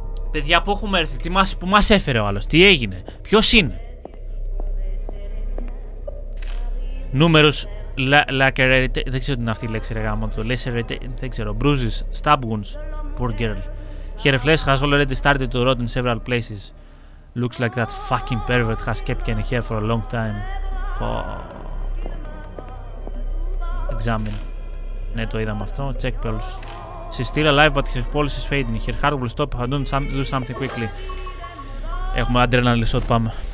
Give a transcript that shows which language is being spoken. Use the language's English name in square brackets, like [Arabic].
[Greek] Παιδιά, που έχουμε έρθει, που μας έφερε ο άλλος, τι έγινε, ποιος είναι? Νούμερος, lacerate, δεν ξέρω τι είναι αυτή η λέξη ρε γάμο το, lacerate, δεν ξέρω, [English] bruises, stab wounds, poor girl. Her flesh has already started to rot in several places. Looks like that fucking pervert has kept Kenny here for a long time. Examine. [Greek] Ναι, το είδαμε αυτό, check pulse. [English] She's still alive, but her pulse is fading. Her heart will stop if I don't do something quickly. [Greek] Έχουμε adrenaline shot, πάμε.